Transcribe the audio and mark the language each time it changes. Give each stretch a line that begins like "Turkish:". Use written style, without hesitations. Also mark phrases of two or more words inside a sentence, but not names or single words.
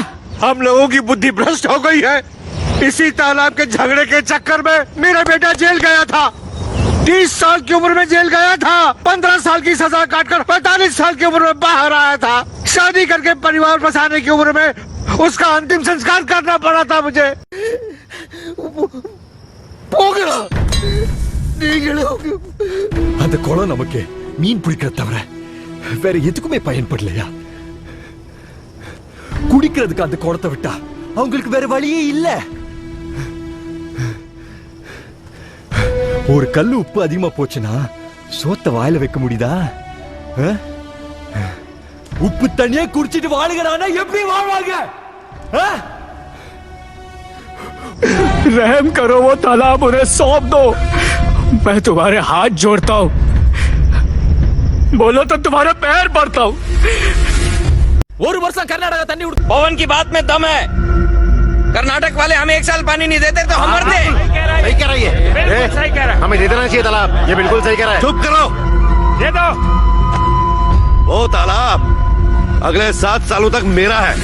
Hindi: हम लोगों की बुद्धि भ्रष्ट हो गई है। इसी तालाब के झगड़े के चक्कर में मेरा बेटा जेल गया था। 30 साल की उम्र में जेल गया था। 15 साल की सजा काटकर 45 साल की उम्र में बाहर आया था। शादी करके परिवार बसाने की उम्र में उसका अंतिम संस्कार करना पड़ा था मुझे।
Tamil: போகடா நீங்களே அந்த குளம் நமக்கு மீன் பிடிக்கிற தவிர வேற எதுக்குமே பயன்படலையா? குடிக்கிறதுக்கு அந்த குளத்தை விட்டா அவங்களுக்கு வேற வழியே இல்ல. ஒரு கல்லு உப்பு அதிகமா போச்சுன்னா சோத்த வாயில வைக்க முடியுதா? உப்பு தண்ணியே குடிச்சிட்டு வாழுகிறானா எப்படி வாழ்வாங்க?
Hindi: रहम करो, वो तालाब उन्हें सौंप दो। मैं तुम्हारे हाथ जोड़ता हूँ, बोलो तो तुम्हारे पैर पड़ता हूँ।
Tamil: ஒரு வருஷம் கர்நாடகா தண்ணி
Hindi: पवन की बात में दम है। कर्नाटक वाले हमें 1 साल पानी नहीं देते तो हम मरते। सही कह रही है, सही कह रहा है। हमें दे देना चाहिए तालाब, ये बिल्कुल सही कह रहा है। चुप करो, दे दो। वो तालाब अगले 7 सालों तक मेरा है।